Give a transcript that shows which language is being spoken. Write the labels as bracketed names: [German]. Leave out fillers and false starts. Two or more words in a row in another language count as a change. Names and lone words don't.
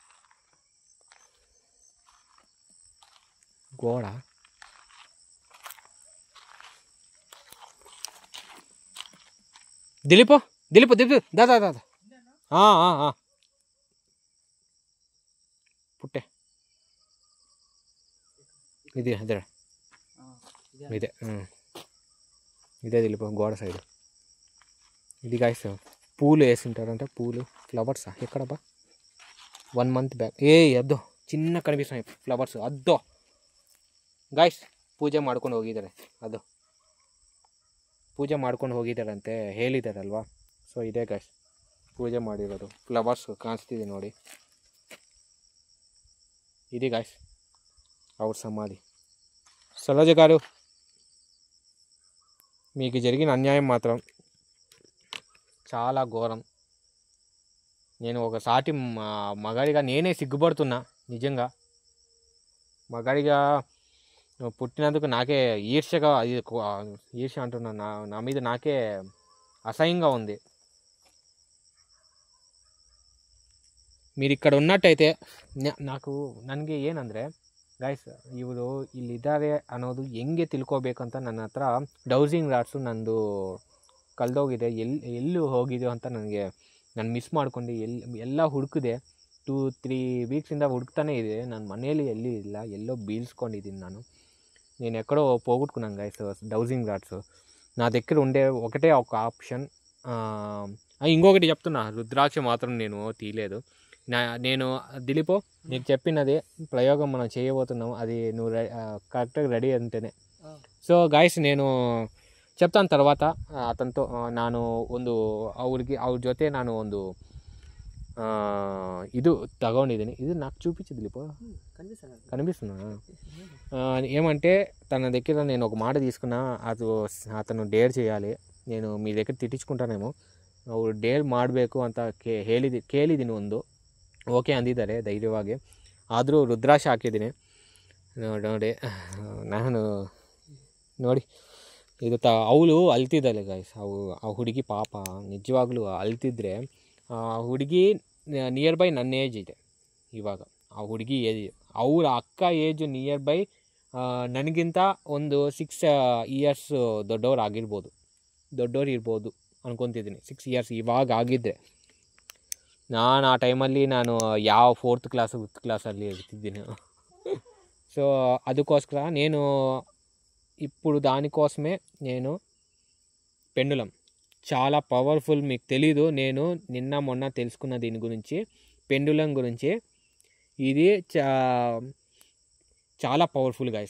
[Telugu] గోడ దిలిపో దిలిపో దిలిపో, దాదా దాదా పుట్టే ఇది అదే ఇదే ఇదే దిలిపో గోడ సైడ్. ఇది గాయస్ పూలు వేసింటారంట, పూలు ఫ్లవర్సా ఎక్కడబ్బా, [English] 1 month back. [Kannada] అద్దో ಚಿನ್ನ ಕನಿಪಿಸ್ತಾನೆ ಫ್ಲವರ್ಸ್. ಅದ್ದೋ ಗಾಯ್ಸ್ ಪೂಜೆ ಮಾಡ್ಕೊಂಡು ಹೋಗಿದ್ದಾರೆ, ಅದು ಪೂಜೆ ಮಾಡ್ಕೊಂಡು ಹೋಗಿದ್ದಾರಂತೆ ಹೇಳಿದಾರಲ್ವಾ. ಸೊ ಇದೇ ಗಾಯ್ಸ್ ಪೂಜೆ ಮಾಡಿರೋದು, ಫ್ಲವರ್ಸ್ ಕಾಣಿಸ್ತಿದೆ ನೋಡಿ. [Telugu] ఇది ಗಾಯ್ಸ್ ಅವ್ರ సమాధి. సరోజ గారు, మీకు జరిగిన అన్యాయం మాత్రం చాలా ఘోరం. నేను ఒక సాటి మగాడిగా నేనే సిగ్గుపడుతున్నా నిజంగా. మగాడిగా పుట్టినందుకు నాకే ఈర్ష్య అంటున్నా, నా మీద నాకే అసహ్యంగా ఉంది. మీరు ఇక్కడ ఉన్నట్టయితే [Kannada] ನನಗೆ ಏನಂದರೆ ಗೈಸ್, ಇವರು ಇಲ್ಲಿದ್ದಾರೆ ಅನ್ನೋದು ಹೆಂಗೆ ತಿಳ್ಕೊಬೇಕಂತ ನನ್ನ ಹತ್ರ [English] dowsing rods [Kannada] ನಂದು ಕಳೆದೋಗಿದೆ. ಎಲ್ಲಿ ಹೋಗಿದೆಯೋ ಅಂತ ನಾನು ಮಿಸ್ ಮಾಡ್ಕೊಂಡು ಎಲ್ಲ ಹುಡುಕಿದೆ. 2-3 ವೀಕ್ಸಿಂದ ಹುಡುಕ್ತಾನೆ ಇದೆ. ನನ್ನ ಮನೆಯಲ್ಲಿ ಎಲ್ಲಿ ಇಲ್ಲ, ಎಲ್ಲೋ బీల్చుಕೊಂಡಿದ್ದೀನಿ [Telugu] నేను ఎక్కడో పోగొట్టుకున్నాను [English] guys dowsing rods. [Telugu] నా దగ్గర ఉండే ఒకటే ఒక ఆప్షన్. ఇంకొకటి చెప్తున్నా, రుద్రాక్ష మాత్రం నేను తీయలేదు. నేను దిలీపో నీకు చెప్పినది ప్రయోగం మనం చేయబోతున్నాము, అది నువ్వు కరెక్ట్గా రెడీ అంటేనే. [English] so guys [Telugu] నేను చెప్తాను తర్వాత అతనితో. [Kannada] ನಾನು ಅವ್ರ ಜೊತೆ ನಾನು ಒಂದು ಇದು ತಗೊಂಡಿದ್ದೀನಿ. [Telugu] ఇది నాకు చూపించి దిలీపో కనిపిస్తున్నా. ఏమంటే తన దగ్గర నేను ఒక మాట తీసుకున్నా, అతను డేర్ చేయాలి. నేను మీ దగ్గర [Kannada] ತಿಟ್ಟಿಸ್ಕೊಂತಾನೇಮೋ, ಅವ್ರು ಡೇರ್ ಮಾಡಬೇಕು ಅಂತ ಕೇಳಿದ್ದೀನಿ ಒಂದು. ಓಕೆ ಅಂದಿದ್ದಾರೆ ಧೈರ್ಯವಾಗಿ. ಆದರೂ ರುದ್ರಾಕ್ಷ ಹಾಕಿದ್ದೀನಿ ನೋಡಿ. ನಾನು ನೋಡಿ ಇದು ಅವಳು ಅಳ್ತಿದ್ದಾಳೆ ಗೈಸ್. ಆ ಹುಡುಗಿ ಪಾಪ ನಿಜವಾಗ್ಲೂ ಅಳ್ತಿದ್ರೆ, ಆ ಹುಡುಗಿ [English] near by [Kannada] ನನ್ನ ಏಜ್ ಇದೆ ಇವಾಗ. ಆ ಹುಡುಗಿ ಏಜ್, ಅವರ ಅಕ್ಕ ಏಜು [English] near by [Kannada] ನನಗಿಂತ ಒಂದು 6 years ದೊಡ್ಡವ್ರು ಇರ್ಬೋದು ಅನ್ಕೊತಿದ್ದೀನಿ. 6 years ಇವಾಗ ಆಗಿದ್ದರೆ. ನಾನು ಆ ಟೈಮಲ್ಲಿ ಯಾವ [English] 4th class [Kannada] 5th ಕ್ಲಾಸಲ್ಲಿ ಇರ್ತಿದ್ದೀನಿ. [Telugu] సో ಅದಕ್ಕೋಸ್ಕರ నేను ఇప్పుడు దానికోసమే నేను పెండులం చాలా పవర్ఫుల్. మీకు తెలీదు, నేను నిన్న మొన్న తెలుసుకున్న దీని గురించి, పెండులం గురించి. ఇది చాలా [English] powerful guys.